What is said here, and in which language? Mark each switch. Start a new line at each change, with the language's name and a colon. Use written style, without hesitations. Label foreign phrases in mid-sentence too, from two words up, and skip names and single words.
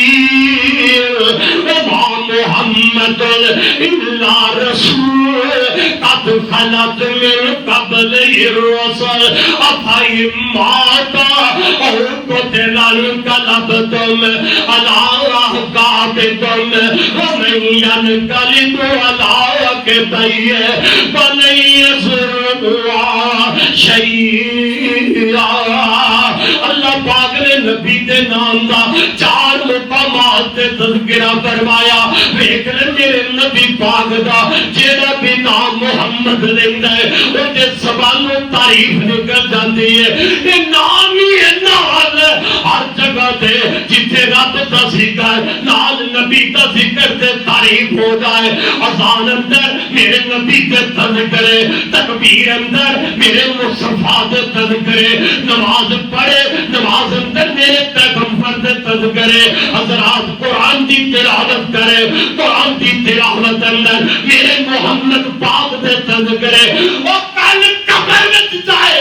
Arabic: وما محمد الا رسول قد خلت من قبل الرسل افئی ماتا او قتل انقلبتم على اعقابكم ومن ينقلب على عقبيه فلن يضر الله شيئا
Punjabi: اللہ پاک نے نبی دے نام دا چار مقامات تے تذکرہ فرمایا ویکھ لے میرے نبی پاک دا جیڑا بھی نام محمد لیندا ہے او دے زبانوں تعریف نکل جاندی ہے یہ نام ہی ہے نال ہر جگہ تے جتھے رب دا ذکر نال نبی دا ذکر تے تعریف ہو جائے اذان اندر میرے نبی دے تذکرے تکبیر اندر میرے مصطفیٰ دے تذکرے نماز پڑھے نماز اندر میرے پیغمبر دے تذکرے حضرات قرآن دی تلاوت کرے قرآن دی تلاوت اندر میرے محمد پاک دے تذکرے وہ کل قبر وچ جائے